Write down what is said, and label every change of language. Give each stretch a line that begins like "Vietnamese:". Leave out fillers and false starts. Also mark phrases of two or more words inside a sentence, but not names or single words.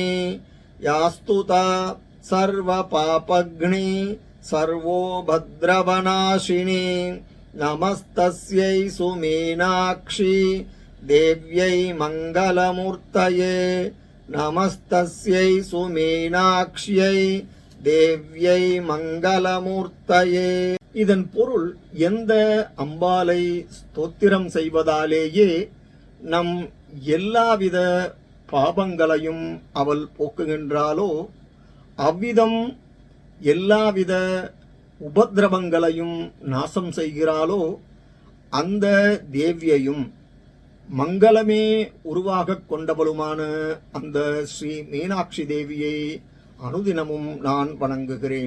Sanskrit: यास्तुता सर्व पापग्नि सर्वो भद्रवनाशिनी. नमस्तस्यै सुमीनाक्षी देव्यै मङ्गलमूर्तये नमस्तस्यै सुमीनाक्ष्यै देव्यै மங்களமூர்த்தயே.
Tamil: இதன் பொருள், எந்த அம்பாளை ஸ்தோத்திரம் செய்வதாலேயே நம் எல்லாவித பாபங்களையும் அவள் போக்குகின்றாளோ, அவ்விதம் எல்லாவித உபதிரவங்களையும் நாசம் செய்கிறாளோ, அந்த தேவியையும் மங்களமே உருவாக கொண்டவளுமான அந்த ஸ்ரீ மீனாட்சி தேவியை அனுதினமும் நான் வணங்குகிறேன்.